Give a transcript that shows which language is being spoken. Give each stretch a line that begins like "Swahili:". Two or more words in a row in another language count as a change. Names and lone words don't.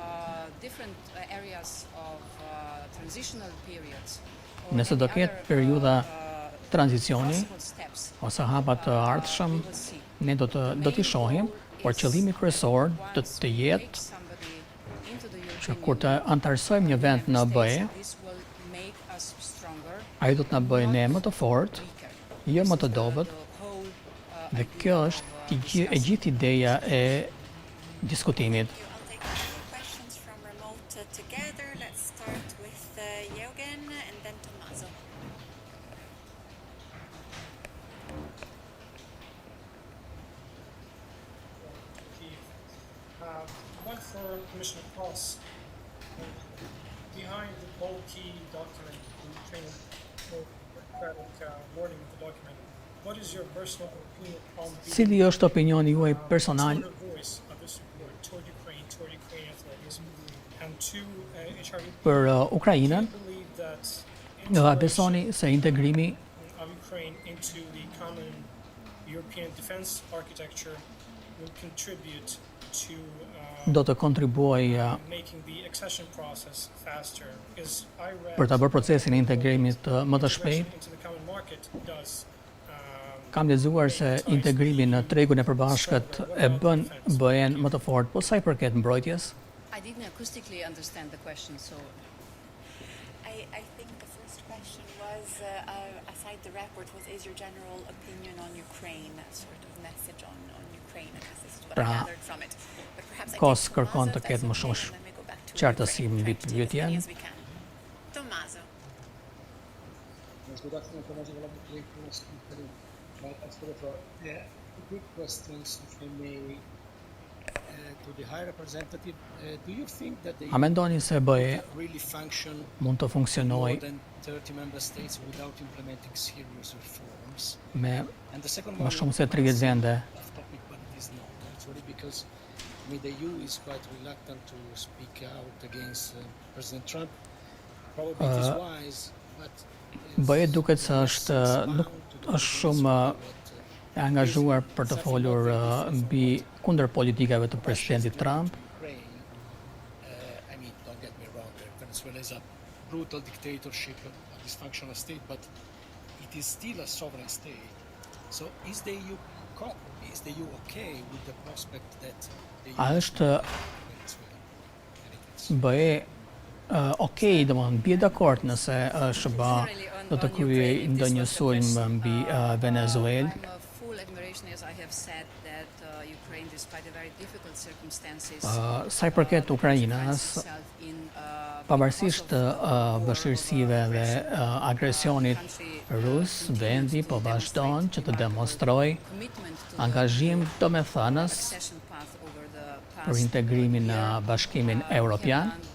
Albanian: Nëse do ketë periudha tranzicioni ose hapa të ardhshëm, ne do t'i shohim, por qëllimi kryesor do të jetë që kur të antarësojmë një vend në BE, ai do të na bëjë ne më të fortë, jo më të dobët. Dhe kjo është e gjithë ideja e diskutimit.
English: One for Commissioner Kos. Behind the bulky document, the training wording of the document, what is your personal opinion on the
Albanian: Cili është opinioni juaj personal
English: voice of this report toward Ukrainian authorities, and to
Albanian: për Ukrainën? Nga besoni se integrimi
English: of Ukraine into the common European defense architecture will contribute to
Albanian: do të kontribuojë për ta bërë procesin e integrimit më të shpejt. Kam lexuar se integrimi në tregun e përbashkët e bën BE-n më të fortë, po sa I përket mbrojtjes?
English: I didn't acoustically understand the question, so I think the first question was, aside the report, is your general opinion on Ukraine, a sort of message on Ukraine, and this is what I gathered from it. But perhaps I
Albanian: Kos kërkon të ketë më shumë qartësi mbi pyetjen.
English: Tommaso. Quick questions, if I may, to the High Representative. Do you think that the
Albanian: A mendoni se BE
English: really function
Albanian: mund të funksionojë
English: more than 30 member states without implementing serious reforms?
Albanian: me
English: And the second
Albanian: më
English: one,
Albanian: shumë se 30 vende?
English: off topic, but it is not. It's only because the EU is quite reluctant to speak out against President Trump. Probably it is wise, but
Albanian: BE duket se është shumë e angazhuar për të folur mbi kundër politikave të presidentit Trump.
English: I mean, don't get me wrong, Venezuela is a brutal dictatorship, a dysfunctional state, but it is still a sovereign state. So is the EU okay with the prospect that the
Albanian: A është BE okay, domethënë bie dakord nëse SBA do të kryejë ndonjë sulm mbi Venezuelë?
English: as I have said that Ukraine, despite the very difficult circumstances,
Albanian: Sa I përket Ukrainës, pavarësisht të vështirësive dhe agresionit rus, vendi po vazhdon që të demonstrojë angazhim domethënës për integrimin në Bashkimin Europian.